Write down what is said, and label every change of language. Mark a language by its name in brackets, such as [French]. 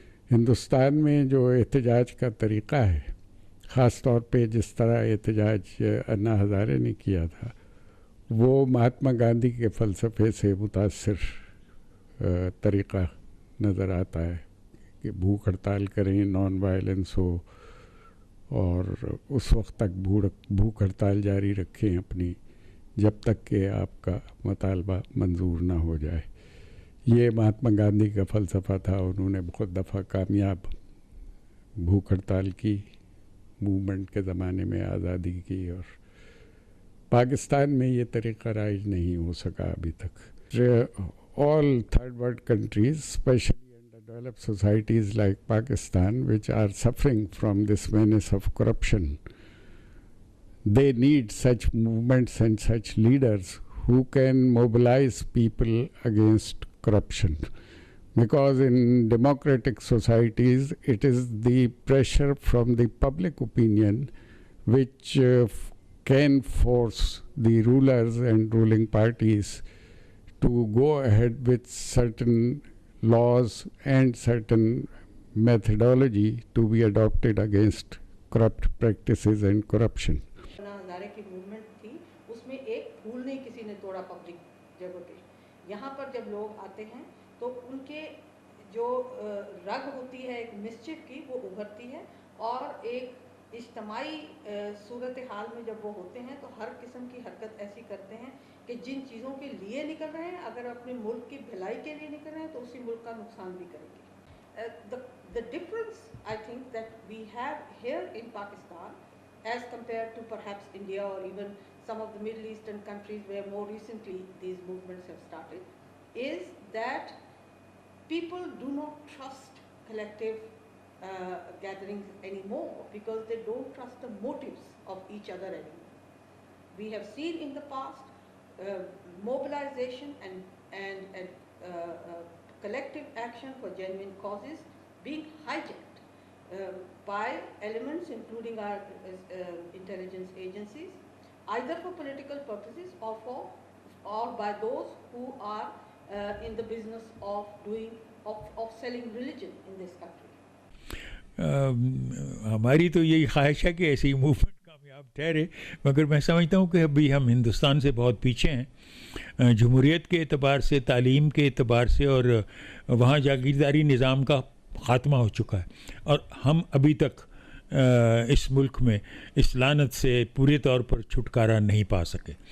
[Urdu] ہندوستان میں جو احتجاج کا طریقہ ہے، خاص طور پہ جس طرح احتجاج انا ہزارے نے کیا تھا، وہ مہاتما گاندھی کے فلسفے سے متاثر طریقہ نظر آتا ہے کہ بھوک ہڑتال کریں، نان وائلنس ہو، اور اس وقت تک بھوک ہڑتال جاری رکھیں اپنی، جب تک کہ آپ کا مطالبہ منظور نہ ہو جائے. یہ مہاتما گاندھی کا فلسفہ تھا. انہوں نے بہت دفعہ کامیاب بھوک ہڑتال کی موومنٹ کے زمانے میں، آزادی کی، اور پاکستان میں یہ طریقہ رائج نہیں ہو سکا ابھی تک. [English] All third world countries, especially underdeveloped societies like Pakistan, which are suffering from this menace of corruption, they need such movements and such leaders who can mobilize people against corruption. Because in democratic societies, it is the pressure from the public opinion which can force the rulers and ruling parties to go ahead with certain laws and certain methodology to be adopted against corrupt practices and corruption. [Urdu] Hazare کی movement تھی، اس میں ایک پھول نہیں کسی نے توڑا public جگہ پہ. یہاں پر جب لوگ آتے ہیں تو ان کے جو رگ ہوتی ہے ایک مسچف کی، وہ ابھرتی ہے، اور ایک اجتماعی صورتحال میں جب وہ ہوتے ہیں تو ہر قسم کی حرکت ایسی کرتے ہیں کہ جن چیزوں کے لیے نکل رہے ہیں، اگر اپنے ملک کی بھلائی کے لیے نکل رہے ہیں تو اسی ملک کا نقصان بھی کریں گے. [English] The difference I think that we have here in Pakistan as compared to perhaps India or even some of the Middle Eastern countries where more recently these movements have started is that people do not trust collective gatherings anymore because they don't trust the motives of each other anymore. We have seen in the past mobilization and collective action for genuine causes being hijacked by elements including our intelligence agencies, either for political purposes or by those who are in the business of selling religion in this country. [Urdu] ہماری تو یہی خواہش ہے کہ ایسی movement کامیاب ٹھہرے، مگر میں سمجھتا ہوں کہ ابھی ہم ہندوستان سے بہت پیچھے ہیں جمہوریت کے اعتبار سے، تعلیم کے اعتبار سے، اور وہاں جاگیرداری نظام کا خاتمہ ہو چکا ہے، اور ہم ابھی تک اس ملک میں اس لعنت سے پورے طور پر چھٹکارا نہیں پا سکے.